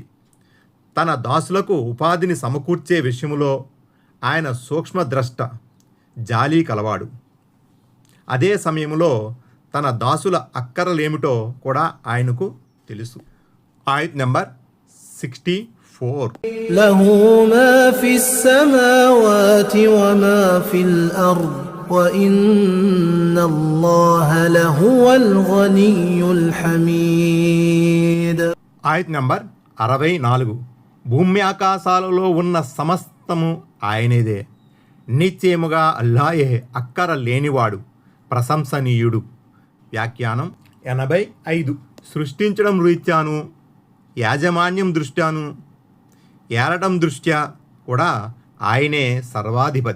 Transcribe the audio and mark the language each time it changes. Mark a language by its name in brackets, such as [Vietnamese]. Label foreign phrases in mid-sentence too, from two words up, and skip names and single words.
[Telugu] తన దాసులకు ఉపాధిని సమకూర్చే విషయంలో ఆయన సూక్ష్మద్రష్ట, జాలి కలవాడు. అదే సమయంలో తన దాసుల అక్కరలేమిటో కూడా ఆయనకు తెలుసు. ఆయత్ నెంబర్ 64. [Arabic] له ما في السماوات وما في الأرض وإن الله لهو الغني الحميد. [Telugu] ఆయత్ నంబర్ 64. భూమి ఆకాశాలలో ఉన్న సమస్తము ఆయనేదే. నిశ్చయముగా అల్లాయే అక్కర లేనివాడు, ప్రశంసనీయుడు. వ్యాఖ్యానం 85. సృష్టించడం రీత్యాను, యాజమాన్యం దృష్ట్యాను, ఏలటం దృష్ట్యా కూడా ఆయనే సర్వాధిపతి.